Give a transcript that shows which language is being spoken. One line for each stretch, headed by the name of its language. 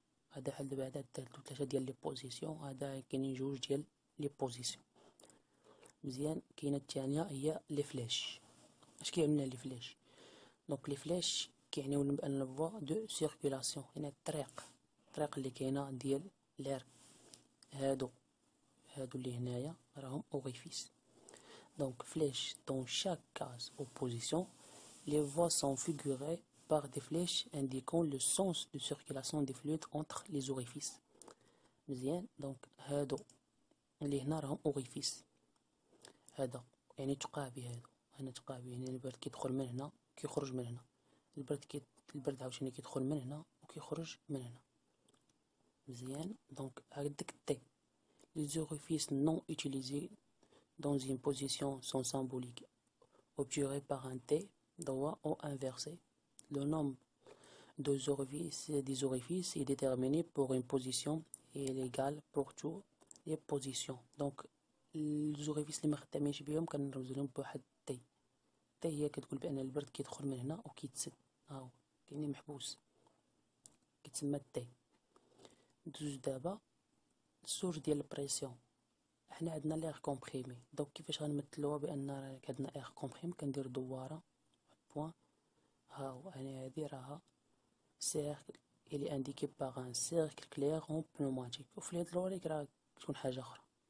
Arabic: هذا بحال دابا هذا 3 ديال لي بوزيسيون، هذا كاينين 2 ديال لي بوزيسيون. مزيان. كاينه الثانيه هي لي فلاش. اش كيعني لنا لي فلاش؟ دونك لي فلاش كيعنيو ان فوا دو سيركولاسيون، يعني الطريق اللي كاينه ديال لير. هادو اللي هنايا راهم اوريفيس. دونك فلاش
French: dans chaque case ou position les voies sont figurées par des flèches indiquant le sens de circulation des fluides entre les orifices. مزيان. دونك هادو اللي هنا راهم اوريفيس، هذا يعني تقابي، هادو هنا تقابي، يعني البرد كيدخل من هنا كيخرج من هنا، البرد عاوتاني كيدخل من هنا وكيخرج من هنا. مزيان.
Arabic: دونك هاداك التي
French: les orifices non utilisés dans une position sont symboliques obturés par un T droit ou inversé. Le nombre des orifices est déterminé pour une position et est égal pour toutes les positions. donc les orifices
Arabic: اللي ما خدامينش بهم كنرمزو لهم بواحد تي. هي كتقول بان البرد كيدخل من هنا وكيتسد، هاهو كاين محبوس كيتسمى التي. ندوز دابا السورج ديال البريسيون. حنا عندنا ليغ كومبريمي، دونك كيفاش غنمثلوها بان عندنا ايغ كومبريم؟ كندير دواره بوين، هاو يعني هادي راها سيركل اللي انديكي باغ ان سيركل كلير اون بنوماتيك، وفي هاد الوريك راه تكون حاجه اخرى.